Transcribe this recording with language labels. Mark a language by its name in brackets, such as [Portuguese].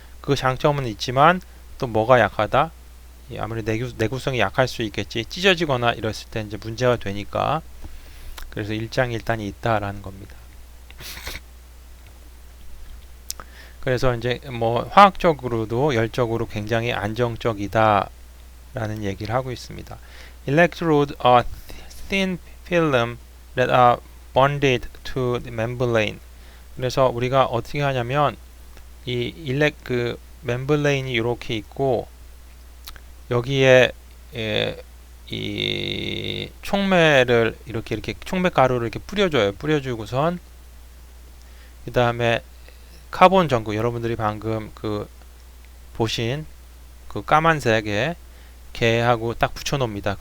[Korean] 그 장점은 있지만 또 뭐가 약하다? 아무래도 내구성이 약할 수 있겠지. 찢어지거나 이랬을 때 이제 문제가 되니까. 그래서 일장일단이 있다라는 겁니다. 그래서 이제 뭐 화학적으로도 열적으로 굉장히 안정적이다라는 얘기를 하고 있습니다. [English] Electrode are thin film that are bonded to the membrane. [Korean] 그래서 우리가 어떻게 하냐면 그 멤브레인이 이렇게 있고 여기에 이 촉매를 이렇게 촉매 가루를 이렇게 뿌려줘요. 뿌려주고선 그 다음에 카본 전구 여러분들이 방금 그 보신 그 까만색에 개하고 딱 붙여놓습니다.